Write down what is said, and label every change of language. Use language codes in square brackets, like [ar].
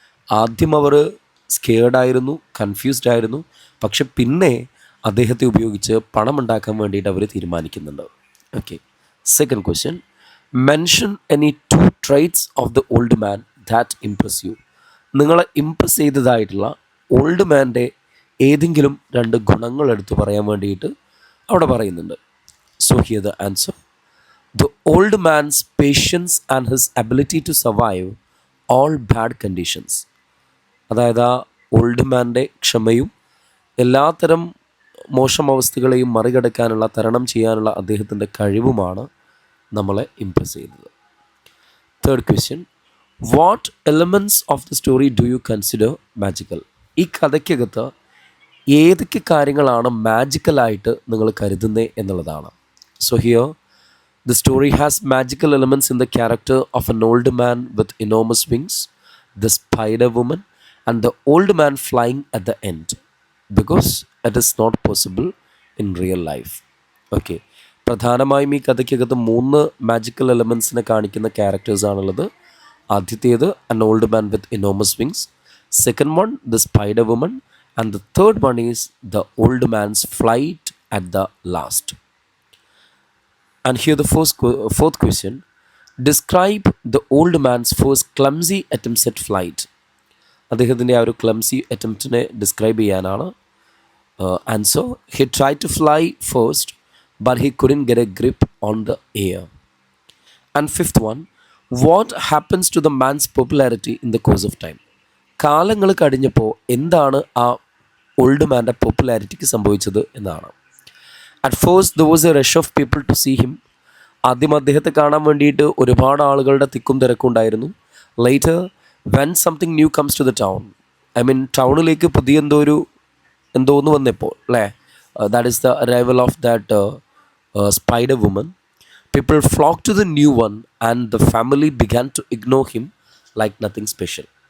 [ml] ആദ്യം അവർ സ്കെയർഡായിരുന്നു, കൺഫ്യൂസ്ഡ് ആയിരുന്നു, പക്ഷെ പിന്നെ അദ്ദേഹത്തെ ഉപയോഗിച്ച് പണം ഉണ്ടാക്കാൻ വേണ്ടിയിട്ട് അവർ തീരുമാനിക്കുന്നുണ്ട്. [en] Okay, second question, mention any 2 traits of the old man that impress you. [ml] നിങ്ങളെ ഇംപ്രസ് ചെയ്തതായിട്ടുള്ള ഓൾഡ് മാൻ്റെ ഏതെങ്കിലും 2 ഗുണങ്ങൾ എടുത്ത് പറയാൻ വേണ്ടിയിട്ട് അവിടെ പറയുന്നുണ്ട്. [en] So here the answer, the old man's patience and his ability to survive all bad conditions. [ml] അതായത് ആ ഓൾഡ് മാൻ്റെ ക്ഷമയും എല്ലാത്തരം മോശം അവസ്ഥകളെയും മറികടക്കാനുള്ള, തരണം ചെയ്യാനുള്ള അദ്ദേഹത്തിൻ്റെ കഴിവുമാണ് നമ്മളെ ഇംപ്രസ് ചെയ്തത്. [en] Third question, what elements of the story do you consider magical? [ml] ഈ കഥയ്ക്കകത്ത് ഏതൊക്കെ കാര്യങ്ങളാണ് മാജിക്കലായിട്ട് നിങ്ങൾ കരുതുന്നത് എന്നുള്ളതാണ്. [en] So here the story has magical elements in the character of an old man with enormous wings, the spider woman, and the old man flying at the end, because it is not possible in real life. [ml] Okay, പ്രധാനമായും ഈ കഥയ്ക്കകത്ത് 3 magical എലമെൻസിനെ കാണിക്കുന്ന characters ആണുള്ളത്. [en] ആദ്യത്തേത് an old man with enormous wings, second one the spider woman, and the third one is the old man's flight at the last. And here the fourth question, describe the old man's first clumsy attempts at flight. [ml] അദ്ദേഹത്തിൻ്റെ ആ ഒരു clumsy അറ്റംപ്റ്റിനെ describe ചെയ്യാനാണ്. [en] Answer, he tried to fly first but he couldn't get a grip on the air. And fifth one, what happens to the man's popularity in the course of time? [ml] കാലങ്ങൾ കഴിഞ്ഞപ്പോൾ എന്താണ് ആ old മാൻ്റെ പോപ്പുലാരിറ്റിക്ക് സംഭവിച്ചത് എന്നാണ്. [en] At first there was a rush of people to see him. [ml] ആദ്യം അദ്ദേഹത്തെ കാണാൻ വേണ്ടിയിട്ട് ഒരുപാട് ആളുകളുടെ തിക്കും തിരക്കും ഉണ്ടായിരുന്നു. [en] later when something new comes to the town, I mean [ml] ടൗണിലേക്ക് പുതിയ എന്തോന്ന് വന്നപ്പോൾ അല്ലേ, [en] That is the arrival of that spider woman, people flock to the new one and the family began to ignore him like nothing special.